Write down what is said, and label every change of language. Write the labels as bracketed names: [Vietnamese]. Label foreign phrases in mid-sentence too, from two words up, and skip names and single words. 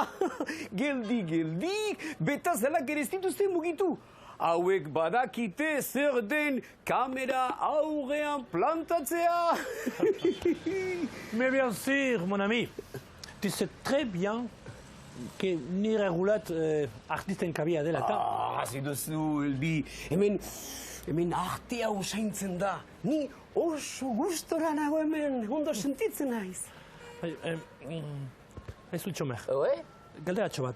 [Basque] Geldi, betazalak ere ez dituzte mugitu. Hauek badakite zer den kamera aurrean plantatzea. [French] Mais bien sûr, mon ami, tu sais très bien que [Basque] nire roulat artisten kabia dela eta. Hasi duzu, Elbi, hemen artea usaintzen da. Ni oso gustora nago hemen, ondo sentitzen naiz. Aizu Txomer, Oe? galderatxo bat.